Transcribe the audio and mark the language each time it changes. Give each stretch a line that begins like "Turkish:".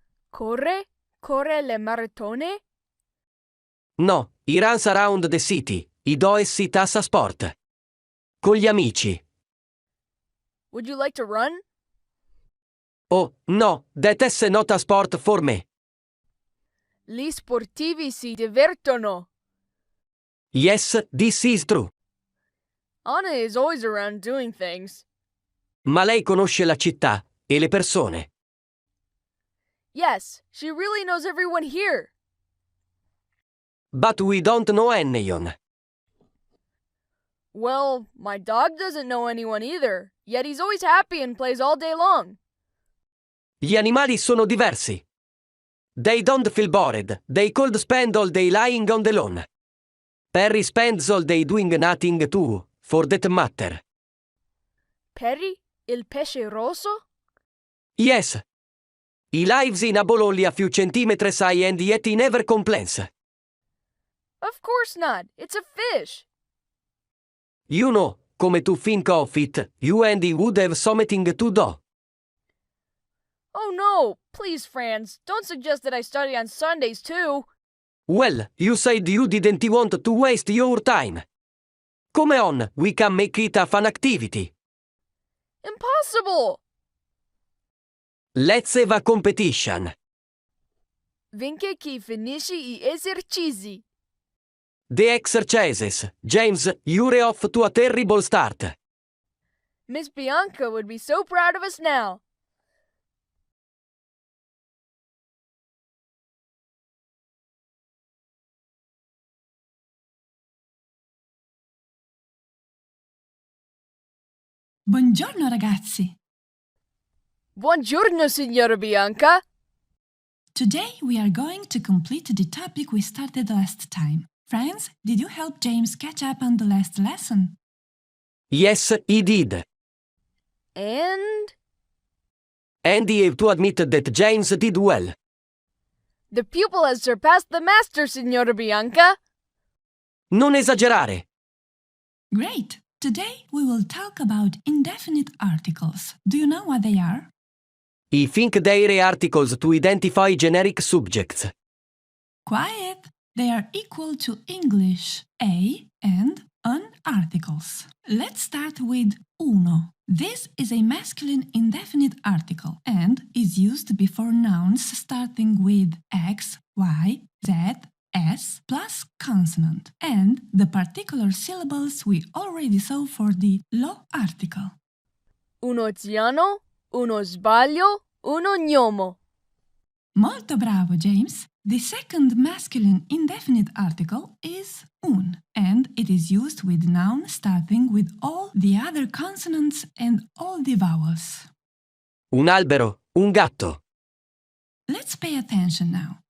Italian: Corre? Corre le maratone?
English: No, he runs around the city.
Italian: I do si tassa sport. Con gli amici.
English: Would you like to run? Oh, no, that is not a sport for me.
Italian: Gli sportivi si divertono.
English: Yes, this is true. Anna is always around doing things.
Italian: Ma lei conosce la città e le persone.
English: Yes, she really knows everyone here. But we don't know anyone. Well, my dog doesn't know anyone either, yet he's always happy and plays all day long.
Italian: Gli animali sono diversi.
English: They don't feel bored. They could spend all day lying on the lawn. Perry spends all day doing nothing too, for that matter.
Italian: Perry? Il pesce rosso?
English: Yes. He lives in a bowl only a few centimeters high and yet he never complains. Of course not. It's a fish. You know, come to think of it, you and he would have something to do. Oh no! Please, Franz, don't suggest that I study on Sundays too. Well, you said you didn't want to waste your time. Come on, we can make it a fun activity. Impossible! Let's have a competition.
Italian: Vince chi finisce I esercizi.
English: The exercises. James, you're off to a terrible start. Miss Bianca would be so proud of us now.
Italian: Buongiorno ragazzi! Buongiorno, Signora Bianca.
English: Today we are going to complete the topic we started last time. Friends, did you help James catch up on the last lesson? Yes, he did. And Andy have to admit that James did well. the pupil has surpassed the master, Signora Bianca.
Italian: Non esagerare.
English: Great! Today we will talk about indefinite articles. Do you know what they are? I think they're articles to identify generic subjects. Quiet! They are equal to English a and an articles. Let's start with uno. This is a masculine indefinite article and is used before nouns starting with x, y, z, s plus consonant and the particular syllables we already saw for the lo article.
Italian: Uno ziano, uno sbaglio, uno gnomo. Molto bravo, James.
English: The second masculine indefinite article is un, and it is used with noun starting with all the other consonants and all the vowels.
Italian: Un albero, un gatto.
English: Let's pay attention now.